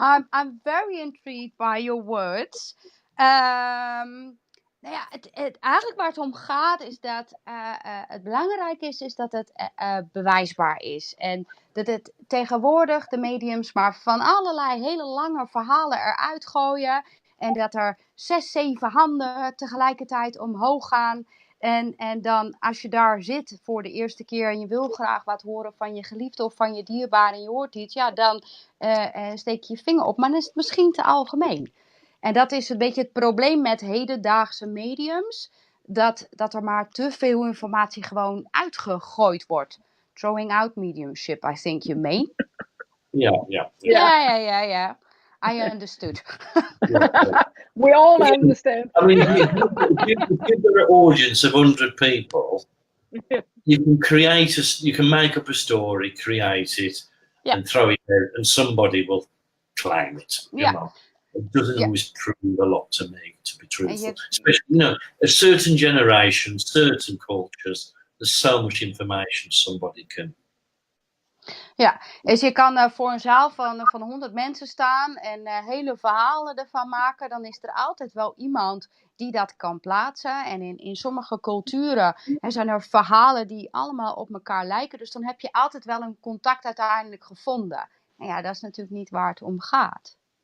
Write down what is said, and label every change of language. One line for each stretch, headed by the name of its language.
English: I'm very intrigued by your words.
Dutch: Eigenlijk waar het om gaat is dat het belangrijk is dat het bewijsbaar is. En dat het tegenwoordig de mediums maar van allerlei hele lange verhalen eruit gooien. En dat er 6, 7 handen tegelijkertijd omhoog gaan. En dan als je daar zit voor de eerste keer en je wil graag wat horen van je geliefde of van je dierbare en je hoort iets. Ja, dan steek je je vinger op. Maar dan is het misschien te algemeen. En dat is een beetje het probleem met hedendaagse mediums. Dat er maar te veel informatie gewoon uitgegooid wordt.
English: Throwing out mediumship, I think you mean. Yeah. I understood. We all understand. I mean, if you're an audience of 100 people, you can make up a story, create it, and throw it out, and somebody will claim it. You know? It doesn't always prove a lot to me, to be truthful. Especially, you know, a certain generation, certain cultures, there's so much information somebody can.
Dutch: Ja, dus je kan voor een zaal van 100 mensen staan en hele verhalen ervan maken. Dan is er altijd wel iemand die dat kan plaatsen. En in sommige culturen zijn er verhalen die allemaal op elkaar lijken. Dus dan heb je altijd wel een contact uiteindelijk gevonden. En ja, dat is natuurlijk niet waar het om gaat.